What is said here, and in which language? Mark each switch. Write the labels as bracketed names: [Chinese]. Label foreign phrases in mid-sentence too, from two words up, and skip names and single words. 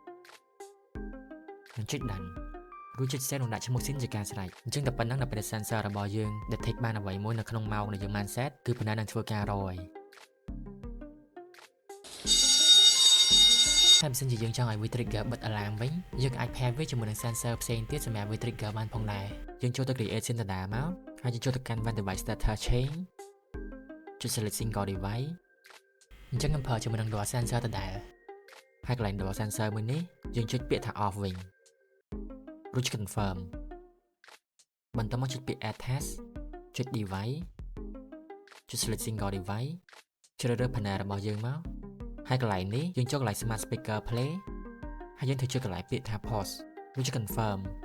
[Khmer] និងចុច done រួចចុច save និងដាក់ឈ្មោះ scene ជាការស្រេចអញ្ចឹងតែប៉ុណ្ណឹងនៅពេលដែល sensor របស់យើង detect បានអ្វីមួយនៅក្នុងម៉ោងដែលយើងបាន set គឺ panel នឹងធ្វើការរយ តែបើសិនជាយើងចង់ឲ្យវា trigger បិទ alarm វិញយើងអាច pair វាជាមួយនឹង sensor ផ្សេងទៀតសម្រាប់វា trigger បានផងដែរយើង ចូលទៅ [English] create scene [Khmer] ដដែលមកហើយយើងចូលទៅកាន់ [English] when device status change [Khmer] ចុច [English] select single device [Khmer] អញ្ចឹងខ្ញុំប្រើជាមួយនឹង [English] door sensor [Khmer] ដដែលហើយកន្លែង [English] door sensor [Khmer] មួយនេះយើងចុចពាក្យថា off វិញរួច confirm បន្ទាប់មកចុចពាក្យ [English] Add Task [Khmer] ចុច Device ចុច [English] Select Single Device [Khmer] ជ្រើសរើស Panel របស់យើងមកហើយកន្លែងនេះយើងចូលកន្លែង [English] Smart Speaker Play [Khmer] ហើយយើងត្រូវចុចកន្លែងពាក្យថា Pause រួចចុច Confirm